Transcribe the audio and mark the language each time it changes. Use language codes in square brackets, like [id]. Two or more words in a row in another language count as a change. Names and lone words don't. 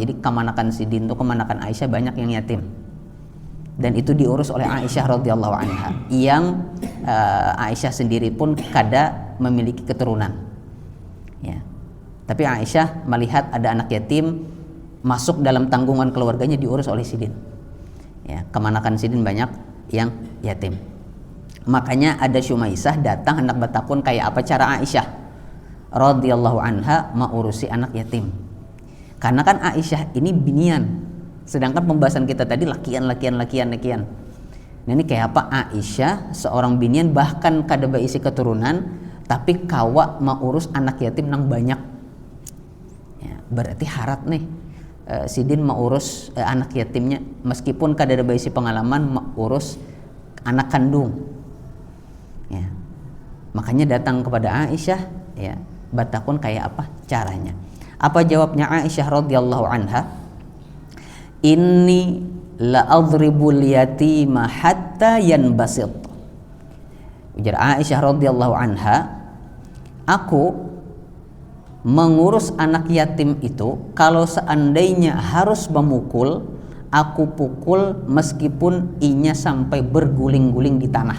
[bjn] Jadi kemanakan sidin itu kemanakan Aisyah banyak yang yatim. Dan itu diurus oleh Aisyah [ar] رضي الله عنها, [bjn] yang Aisyah sendiri pun kada memiliki keturunan. Ya. Tapi Aisyah melihat ada anak yatim masuk dalam tanggungan keluarganya diurus oleh sidin. Ya, kemanakan sidin banyak yang yatim. Makanya ada Syumaisah datang hendak bertakun kayak apa cara Aisyah [ar] رضي الله عنها [bjn] mengurusi anak yatim. Karena kan Aisyah ini binian, sedangkan pembahasan kita tadi lakian. Nah ini kayak apa Aisyah seorang binian bahkan kada berisi keturunan tapi kawa mengurus anak yatim nang banyak. Ya, berarti harat nih sidin mengurus anak yatimnya meskipun kada ada berisi pengalaman mengurus anak kandung. Ya. Makanya datang kepada Aisyah, ya, batakun kayak apa caranya. Apa jawabnya Aisyah [ar] رضي الله عنها? إني لأضرب اليتيم حتى ينبسط. [bjn] Ujar Aisyah [ar] رضي الله عنها, [bjn] aku mengurus anak yatim itu kalau seandainya harus memukul, aku pukul meskipun inya sampai berguling-guling di tanah.